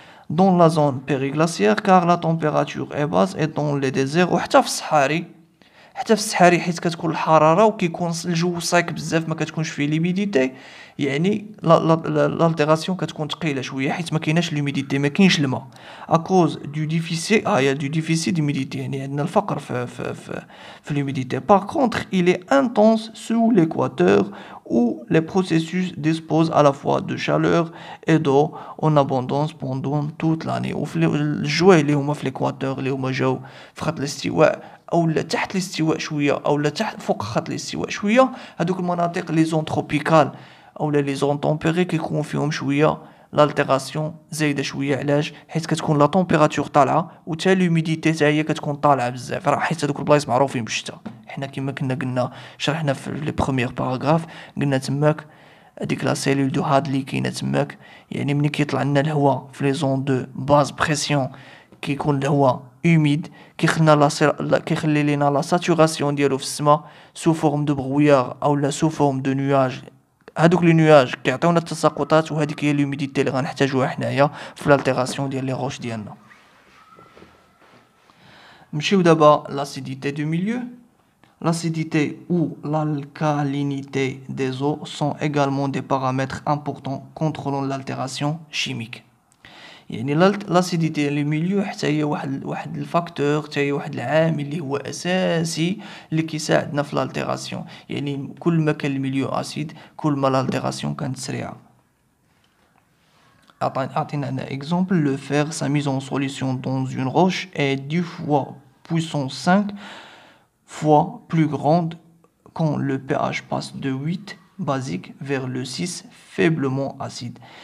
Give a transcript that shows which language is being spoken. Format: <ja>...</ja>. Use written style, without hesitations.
<fr>Dans la zone périglaciaire car la température est basse et dans les déserts</fr> <ar>وحتى في الصحاري حيت كتكون الحراره وكيكون الجو سايك بزاف ما كتكونش فيه ليميديتي، l'altération كتكون ثقيله شويه حيت ما كايناش ليميديتي، ما كاينش الماء</ar> <fr>à cause du déficit d'humidité.</fr> <ar>عندنا الفقر في l'humidité.</ar> <fr>Par contre il est intense sous l'équateur où les processus disposent à la fois de chaleur et d'eau en abondance pendant toute l'année.</fr> <ar>وفي الجواه اللي هما في l'équateur اللي هما جاو في خط الاستواء او تحت الاستواء شويه او تحت فوق خط الاستواء شويه، هذوك المناطق لي زون تروبيكال او لي زون طومبيري كيكون فيهم شويه l'altération زايده شويه. علاش؟ حيت كتكون لا طومبيراتور طالعه وتا لوميديتي حتى هي كتكون طالعه بزاف، راه حيت هذوك البلايص معروفين بالشتا. حنا كما كنا قلنا شرحنا في لي بروميير باراغراف، قلنا تماك هذيك لا سيلول دو هادلي كاينه تماك، ملي كيطلع لنا الهواء في لي زون دو باز بريسيون كيكون الهواء humide كيخلي لينا لا ساتوراسيون ديالو في السماء سو فورم دو برويار او لا سو فورم دو نواج. هادوك لي نواج كيعطيونا التساقطات، وهذيك هي لوميديتي اللي غنحتاجوها حنايا في l'altération ديال لي روش ديالنا. نمشيو دابا</ar> <fr>l'acidité du milieu. L'acidité ou l'alcalinité des eaux sont également des paramètres importants contrôlant l'altération chimique.</fr> <ar>l'acidité du milieu حتى هي واحد الفاكتور، حتى هي واحد العامل اللي هو اساسي اللي كيساعدنا في l'altération. كل ما كان الميليو اسيد كل ما l'altération كانت سريعه.</ar> <fr>عطينا un exemple: le fer, sa mise en solution dans une roche est 10 fois puissance 5 fois plus grande quand le pH passe de 8 basique vers le 6 faiblement acide.</fr>